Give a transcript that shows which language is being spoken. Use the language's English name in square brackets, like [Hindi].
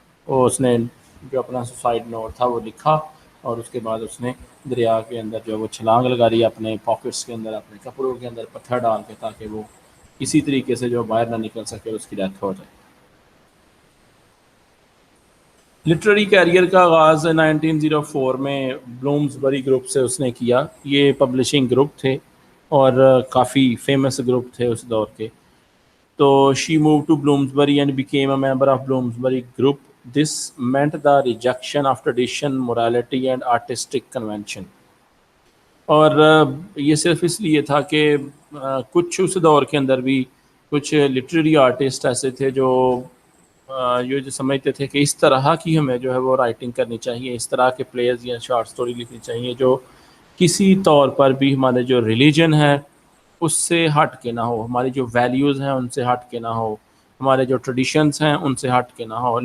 [Urdu] وہ اس نے جو اپنا سوسائڈ نوٹ تھا وہ لکھا، اور اس کے بعد اس نے دریا کے اندر جو وہ چھلانگ لگا رہی اپنے پاکٹس کے اندر، اپنے کپڑوں کے اندر پتھر ڈال کے، تاکہ وہ کسی طریقے سے جو باہر نہ نکل سکے، اس کی ڈیتھ ہو جائے. لٹریری کیریئر کا آغاز 1904 میں بلومزبری گروپ سے اس نے کیا. یہ پبلشنگ گروپ تھے اور کافی فیمس گروپ تھے اس دور کے. [English] تو she move to Bloomsbury and became a member of Bloomsbury group. This meant the rejection of tradition, morality and artistic convention. [Urdu] اور یہ صرف اس لیے تھا کہ کچھ اس دور کے اندر بھی کچھ لٹریری آرٹسٹ ایسے تھے جو یہ جو سمجھتے تھے کہ اس طرح کی ہمیں جو ہے وہ رائٹنگ کرنی چاہیے، اس طرح کے پلیز یا شارٹ سٹوری لکھنی چاہیے جو کسی طور پر بھی ہمارے جو ریلیجن ہے اس سے ہٹ کے نہ ہو، ہماری جو ویلیوز ہیں ان سے ہٹ کے نہ ہو، ہمارے جو ٹریڈیشنز ہیں ان سے ہٹ کے نہ ہو.